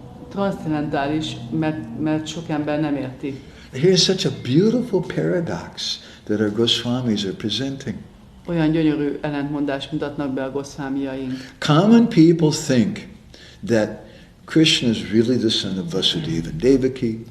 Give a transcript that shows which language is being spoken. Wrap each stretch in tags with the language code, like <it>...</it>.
<hu>Transzcendentális, mert sok ember nem érti.</hu> <en>Here's such a beautiful paradox that our Goswamis are presenting.</en> <hu>Olyan gyönyörű ellentmondást mutatnak be a Goswamiaink.</hu> <en>Common people think that Krishna is really the son of Vasudeva and Devaki.</en>